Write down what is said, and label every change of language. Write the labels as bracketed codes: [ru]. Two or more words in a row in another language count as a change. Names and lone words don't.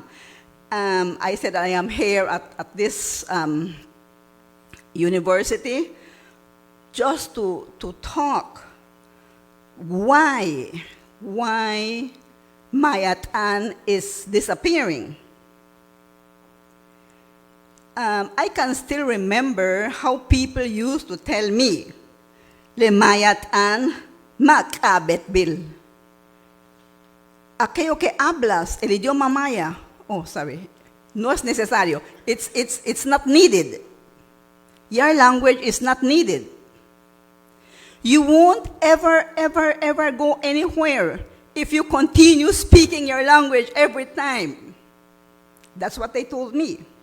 [en] I said I am here at this university just to talk why Mayatan is disappearing. I can still remember how people used to tell me, [yua] le Mayatan makabet bil. [es] Aquello que hablas, el idioma maya. [en] Oh, sorry. [es] No es necesario. [en] It's not needed. Your language is not needed. You won't ever go anywhere if you continue speaking your language every time. That's what they told me.